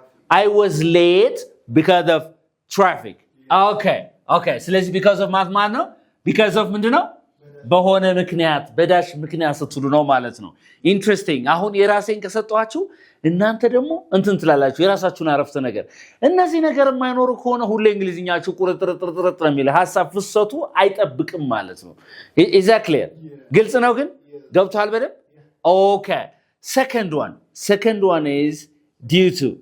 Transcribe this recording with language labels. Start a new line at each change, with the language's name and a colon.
English: I was late because of traffic. Okay. Okay.
Amharic: ስለዚህ because of ማለት ነው። because of ምንድነው? በሆነ ምክንያት በዳሽ ምክንያት ስትሉ ነው ማለት ነው። ኢንትረስቲንግ። አሁን የራሴን ከሰጣችሁ እናንተ ደግሞ እንትን ትላላችሁ የራሳችሁን አረፍተ ነገር። እነዚህ ነገር የማይኖሩ ከሆነ ሁሌ እንግሊዝኛችሁ ቁርጥርጥርጥርጥ ነው የሚለው ሐሳብ ፍሰቱ አይጠብቅም ማለት ነው።
English: is that clear?
Amharic: ግልጽ ነው ግን ገብቷል በደንብ?
English: okay second one is due to.